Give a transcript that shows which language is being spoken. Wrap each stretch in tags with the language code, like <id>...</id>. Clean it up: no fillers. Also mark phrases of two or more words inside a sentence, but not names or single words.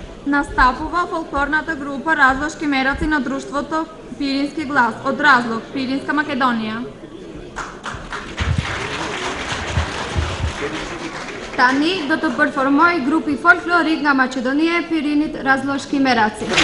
<mk>Настапува фолклорната група Разлошки мераци на друштвото Пирински глас од Разлог, Пиринска Македонија.</mk> <sq>Tani do të performoj grupi folklorik nga Maqedonia e Pirinit Razlloshki Meraci.</sq>